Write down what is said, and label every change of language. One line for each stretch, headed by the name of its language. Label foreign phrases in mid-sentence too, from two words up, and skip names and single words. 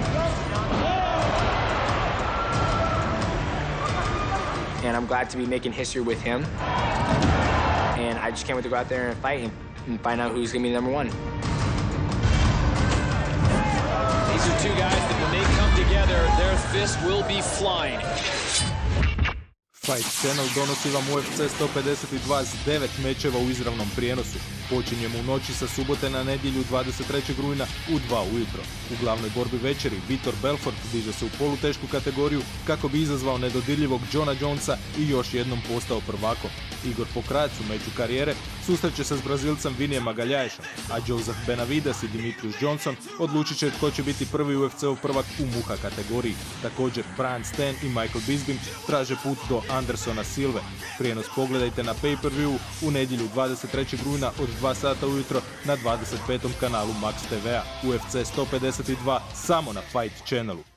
English: And I'm glad to be making history with him. And I just can't wait to go out there and fight and find out who's going to be number one. These are two guys that when they come together, their fists will be flying.
Croatian: Fight Channel donosi vam UFC 152 s 9 mečeva u izravnom prijenosu. Počinjemo u noći sa subote na nedjelju 23. rujna u 2 ujutro. U glavnoj borbi večeri Vitor Belfort diže se u polutešku kategoriju kako bi izazvao nedodirljivog Johna Jonesa i još jednom postao prvakom. Igor Pokrajac u meču karijere susreće se s Brazilcem Vinijem Magalhãesom, a Joseph Benavides i Demetrius Johnson odlučit će tko će biti prvi UFC-ov prvak u muha kategoriji. Također Brian Stann i Michael Bisping traže put do Andersona Silve. Prijenos pogledajte na pay-per-view u nedjelju 23. rujna od 2 sata ujutro na 25. kanalu Max TV-a. UFC 152 samo na Fight Channelu.